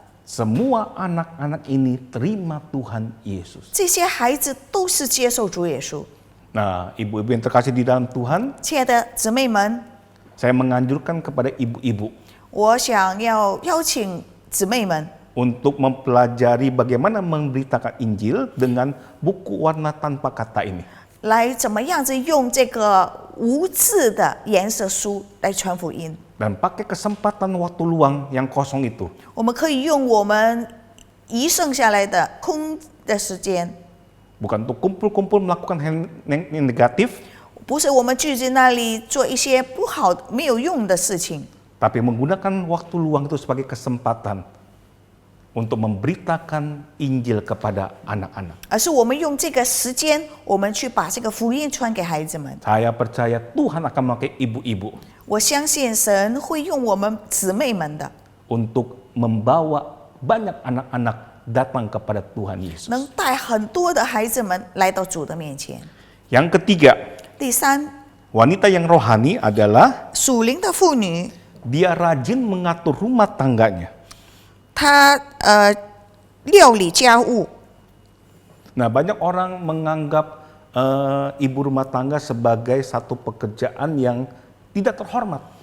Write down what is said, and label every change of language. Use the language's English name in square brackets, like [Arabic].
[Indonesian] semua anak-anak ini terima Tuhan Yesus. [Chinese] 这些孩子都是接受主耶稣。 [Indonesian] Nah, ibu-ibu yang terkasih di dalam Tuhan, [Chinese] 亲爱的姊妹们， [Indonesian] saya menganjurkan kepada ibu-ibu [Chinese] 我想要邀请姊妹们 [Indonesian] untuk mempelajari bagaimana memberitakan Injil dengan buku warna tanpa kata ini. [Chinese] 来怎么样子用这个无字的颜色书来传福音。 [Indonesian] Dan pakai kesempatan waktu luang yang kosong itu [Chinese] 我们可以用我们余剩下来的空的时间， [Indonesian] bukan untuk kumpul-kumpul melakukan hal yang negatif, [Chinese] 不是我们聚集那里做一些不好没有用的事情， [Indonesian] tapi menggunakan waktu luang itu sebagai kesempatan untuk memberitakan Injil kepada anak-anak. [Chinese] 而是我们用这个时间，我们去把这个福音传给孩子们。 [Indonesian] Saya percaya Tuhan akan memakai ibu-ibu [Chinese] 我相信神会用我们姊妹们的， [Indonesian] untuk membawa banyak anak-anak datang kepada Tuhan Yesus. [Chinese] 能带很多的孩子们来到主的面前。 [Indonesian] Yang ketiga, [Chinese] 第三， [Indonesian] wanita yang rohani adalah [Chinese] 属灵的妇女， [Indonesian] dia rajin mengatur rumah tangganya. [Chinese] 他料理家务。 [Indonesian] Nah, banyak orang menganggap ibu rumah tangga sebagai satu pekerjaan yang tidak terhormat.